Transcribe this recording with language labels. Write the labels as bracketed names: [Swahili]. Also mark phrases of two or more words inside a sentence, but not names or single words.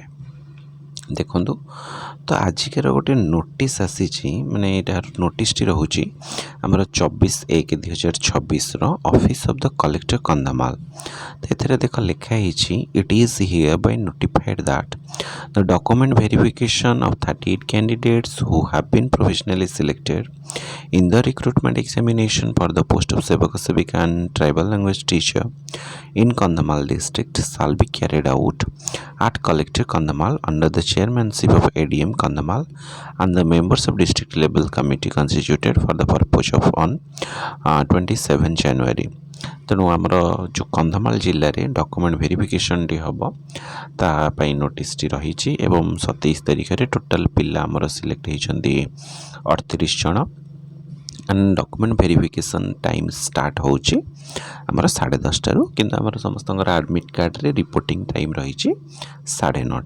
[Odia] ଦେଖନ୍ତୁ, ତ ଆଜିକାର ଗୋଟେ ନୋଟିସ୍ ଆସିଛି, ମାନେ ଏଇଟାର ନୋଟିସ୍ଟି ରହୁଛି ଆମର 24/1/2026ର [English] office of the collector [Odia] କନ୍ଧମାଳ। ତ ଏଥିରେ ଦେଖ ଲେଖା ହେଇଛି, [English] it is hereby notified that the document verification of 38 candidates who have been provisionally selected in the recruitment examination for the post of Sevaka Sevika and Tribal Language Teacher in Kandhamal district shall be carried out at Collector Kandhamal under the chairmanship of ADM Kandhamal and the members of district level committee constituted for the purpose of on 27 January। [Odia] ତେଣୁ ଆମର ଯେଉଁ କନ୍ଧମାଳ ଜିଲ୍ଲାରେ [English] document verification [Odia] ହେବ ତା ପାଇଁ ନୋଟିସ୍ଟି ରହିଛି ଏବଂ 27 ତାରିଖରେ ଟୋଟାଲ୍ ପିଲା ଆମର ସିଲେକ୍ଟ ହେଇଛନ୍ତି 38 ଜଣ। [English] document verification time start [Odia] ହେଉଛି ଆମର 10:30ଟାରୁ, କିନ୍ତୁ ଆମର ସମସ୍ତଙ୍କର [English] admit card reporting time [Odia] ରହିଛି 9:30।